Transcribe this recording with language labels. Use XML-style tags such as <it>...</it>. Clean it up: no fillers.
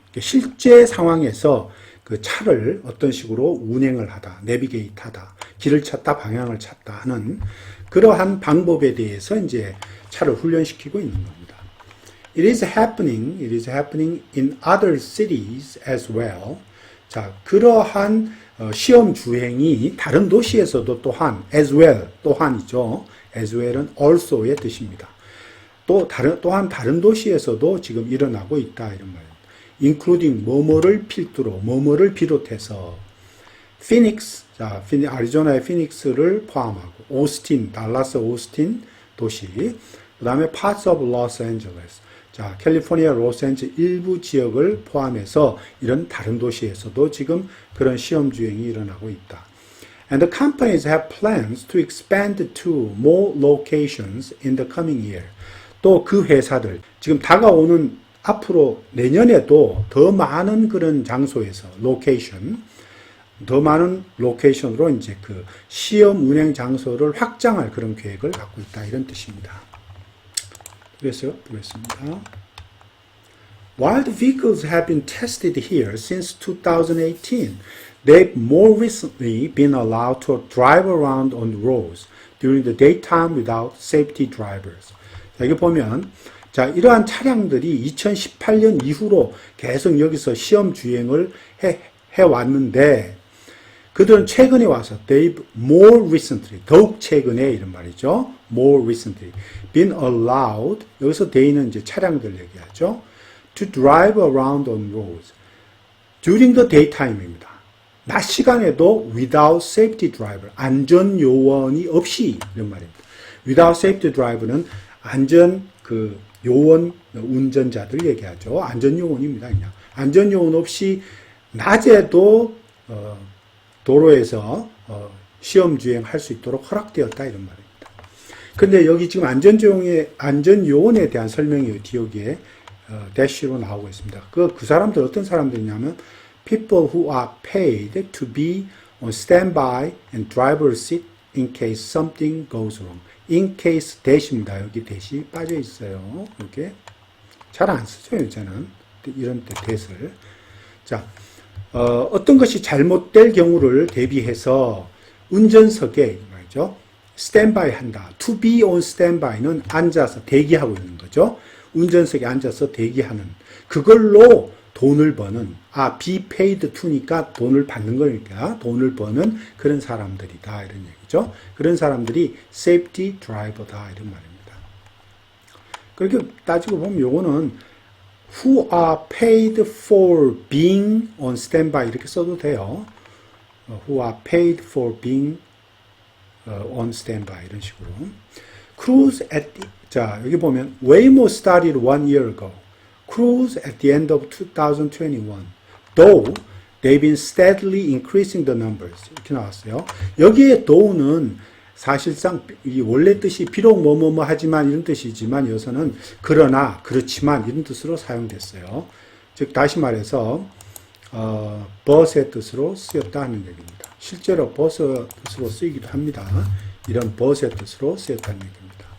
<ko>실제 상황에서 그 차를 어떤 식으로 운행을 하다, navigate 하다, 길을 찾다, 방향을 찾다 하는 그러한 방법에 대해서 이제 차를 훈련시키고 있는 겁니다.</ko> <en>It is happening in other cities as well.</en> <ko>자, 그러한 시험 주행이 다른 도시에서도 또한, as well, 또한이죠. as well은 also의 뜻입니다. 또한 다른 도시에서도 지금 일어나고 있다, 이런 말입니다. including 뭐뭐를 필두로, 뭐뭐를 비롯해서, 피닉스, 자, 아리조나의 피닉스를 포함하고, 오스틴, 달라스 오스틴 도시, 그 다음에 parts of Los Angeles, 자, 캘리포니아 로스앤젤레스 일부 지역을 포함해서 이런 다른 도시에서도 지금 그런 시험 주행이 일어나고 있다.</ko> <en>And the companies have plans to expand to more locations in the coming year.</en> <ko>또 그 회사들, 지금 다가오는 앞으로 내년에도 더 많은 그런 장소에서, 로케이션, 더 많은 로케이션으로 이제 그 시험 운행 장소를 확장할 그런 계획을 갖고 있다. 이런 뜻입니다. 그래서 보겠습니다.</ko> <en>While the vehicles have been tested here since 2018, they've more recently been allowed to drive around on the roads during the daytime without safety drivers.</en> <ko>자, 여기 보면 자, 이러한 차량들이 2018년 이후로 계속 여기서 시험 주행을 해왔는데 그들은 최근에 와서</ko> <en>they've more recently,</en> <ko>더욱 최근에 이런 말이죠.</ko> <en>more recently been allowed,</en> <ko>여기서 they는 이제 차량들 얘기하죠.</ko> <en>to drive around on roads during the daytime입니다.</en> <ko>낮 시간에도</ko> <en>without safety driver,</en> <ko>안전 요원이 없이 이런 말입니다.</ko> <en>without safety driver</en> <ko>는 안전 그 요원 운전자들 얘기하죠. 안전 요원입니다. 그냥 안전 요원 없이 낮에도 도로에서 시험 주행할 수 있도록 허락되었다 이런 말입니다. 근데 여기 지금 안전 요원에 대한 설명이 여기에 대시로 나오고 있습니다. 그 사람들 어떤 사람들이냐면</ko> <en>people who are paid to be on standby and driver's seat in case something goes wrong.</en> <ko>in case 대시입니다. 여기 대시 빠져 있어요. 이렇게 잘 안 쓰죠, 요새는 이런 때 대를. 자, 어떤 것이 잘못될 경우를 대비해서 운전석에 말이죠. 스탠바이 한다. to be on standby는 앉아서 대기하고 있는 거죠. 운전석에 앉아서 대기하는 그걸로 돈을 버는 be paid to니까 돈을 받는 거니까 돈을 버는 그런 사람들이다 이런 얘기죠. 그런 사람들이 safety driver다 이런 말입니다. 그렇게 따지고 보면 요거는</ko> <en>who are paid for being on standby</en> <ko>이렇게 써도 돼요.</ko> <en>who are paid for being on standby 이런 식으로. Cruise at the,</en> <ko>자 여기 보면</ko> <en>Waymo started 1 year ago. Cruise at the end of 2021. Though they've been steadily increasing the numbers.</en> <ko>이렇게 나왔어요. 여기에 though는 사실상 이 원래 뜻이 비록 뭐뭐뭐 하지만 이런 뜻이지만 여기서는 그러나 그렇지만 이런 뜻으로 사용됐어요. 즉 다시 말해서 but의 뜻으로 쓰였다 하는 얘기입니다. 실제로 but의 뜻으로 쓰이기도 합니다. 이런 but의 뜻으로 쓰였다는 얘기입니다.</ko>